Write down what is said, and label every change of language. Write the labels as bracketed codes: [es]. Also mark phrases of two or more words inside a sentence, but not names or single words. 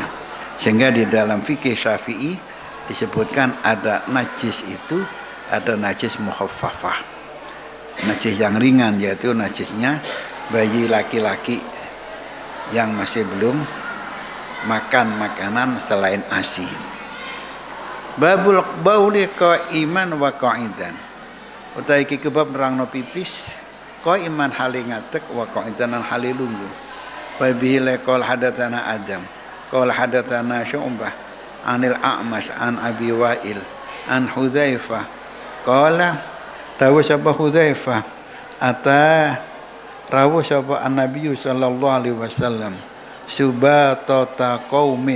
[id] Sehingga di dalam fikih Syafi'i disebutkan ada najis itu, ada najis mukhaffafah, najis yang ringan, yaitu najisnya bayi laki-laki yang masih belum makan makanan selain ASI. [ar] باب البول قائما وقاعدا. [jv] Utawi iki kebab nerangno pipis qaiman hale ngatek [ar] وقاعدا [jv] hale lungguh. [ar] وبه قال حدثنا آدم قال حدثنا شعبة عن الأعمش عن أبي وائل عن حذيفة قال [jv] dawu sapa [ar] حذيفة أتى [jv] rawuh sapa [ar] النبي صلى الله عليه وسلم سباطة قوم